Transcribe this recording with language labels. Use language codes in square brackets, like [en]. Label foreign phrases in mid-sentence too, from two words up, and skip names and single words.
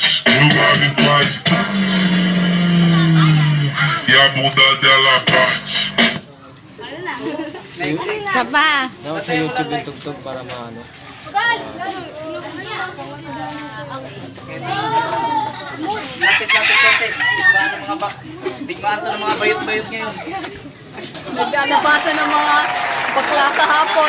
[pt] Jogada e faz. E a bunda dela bate. [tl] Next. Isa pa. Dapat sa YouTube yung tugtog para maano. digmaan to ng mga bayot-bayot ngayon. Naglalabasan ng mga bakla sa hapon.